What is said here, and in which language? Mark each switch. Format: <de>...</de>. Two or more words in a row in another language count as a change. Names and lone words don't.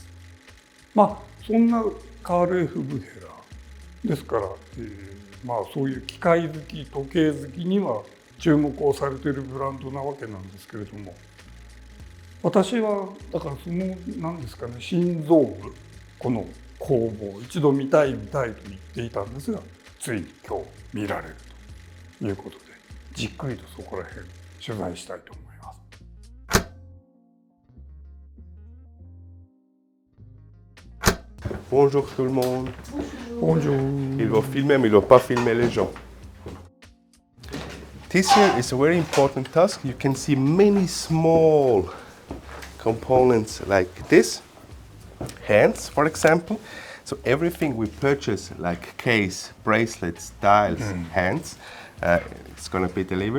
<ja>そんなカール F ブヘラですから、そういう機械好き、時計好きには注目をされているブランドなわけなんですけれども、私はだからその何ですかね、心臓部、この工房一度見たいと言っていたんですが、ついに今日見られるということで、じっくりとそこら辺取材したいと思います。</ja> <fr>Bonjour tout le monde. Bonjour. Il doit filmer, mais il ne doit pas filmer les gens.</fr> <en>This here is a very important task. You can see many small components like this. Hands, for example. So everything we purchase, like case, bracelets, dials, hands, it's going to be delivered.</en>